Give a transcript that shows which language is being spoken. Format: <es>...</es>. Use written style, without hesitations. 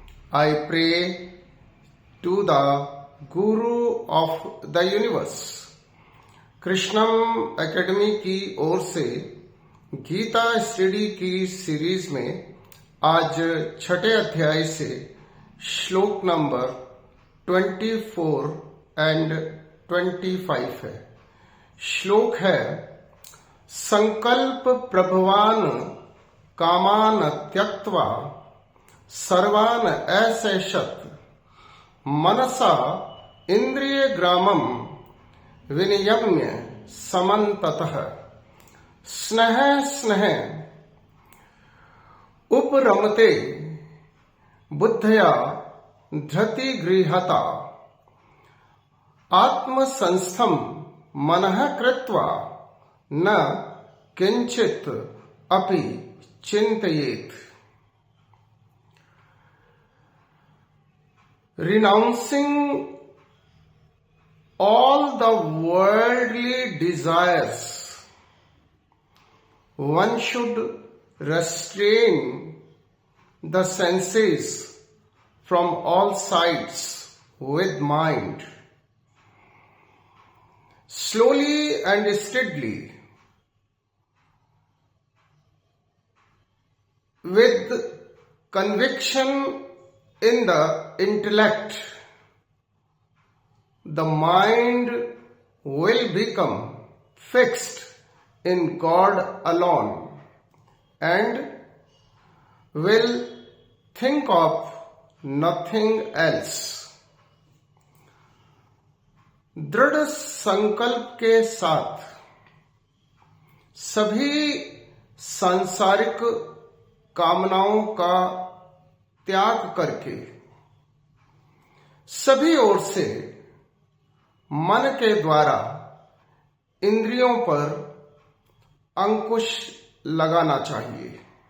<en>I pray to the Guru of the Universe.</en> <hi>Krishnam academy की ओर से Gita study की series में आज छठे अध्याय से श्लोक नंबर 24 एंड 25 है।</hi> <sa>श्लोक है, संकल्प प्रभवान कामान त्यक्त्वा सर्वान ऐशेषत मनसा इंद्रिय ग्रामम विनियम्य समन्ततः स्नेह स्नेह उपरमते बुद्धया धृति गृहता आत्मसंस्थम मनः कृत्वा न किंचित अपि चिंतयेत।</sa> <en>Renouncing all the worldly desires, one should restrain the senses from all sides with mind. Slowly and steadily, with conviction in the intellect, the mind will become fixed in God alone and will think of nothing else.</en> <hi>दृढ़ संकल्प के साथ सभी सांसारिक कामनाओं का त्याग करके सभी ओर से मन के द्वारा इंद्रियों पर अंकुश लगाना चाहिए।</hi>